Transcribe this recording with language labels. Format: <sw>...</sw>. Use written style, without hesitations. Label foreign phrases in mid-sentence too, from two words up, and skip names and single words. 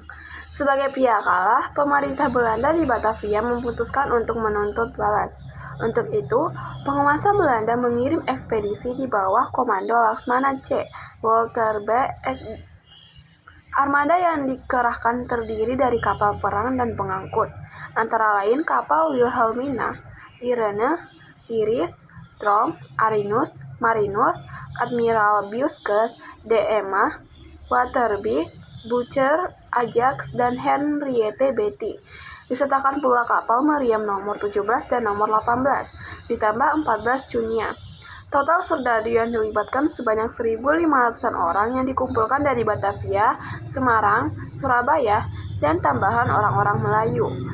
<id>Sebagai pihak kalah, pemerintah Belanda di Batavia memutuskan untuk menuntut balas. Untuk itu, penguasa Belanda mengirim ekspedisi di bawah komando Laksmana C. Walter B. Armada yang dikerahkan terdiri dari kapal perang dan pengangkut, antara lain kapal Wilhelmina, Irene, Iris, Trom, Arinus, Marinus, Admiral Busquets, De Emma, Waterby, Butcher, Ajax, dan Henriette Betty. Disertakan pula kapal meriam nomor 17 dan nomor 18, ditambah 14 Junia. Total serdadu yang dilibatkan sebanyak 1.500-an orang yang dikumpulkan dari Batavia, Semarang, Surabaya, dan tambahan orang-orang Melayu.</id>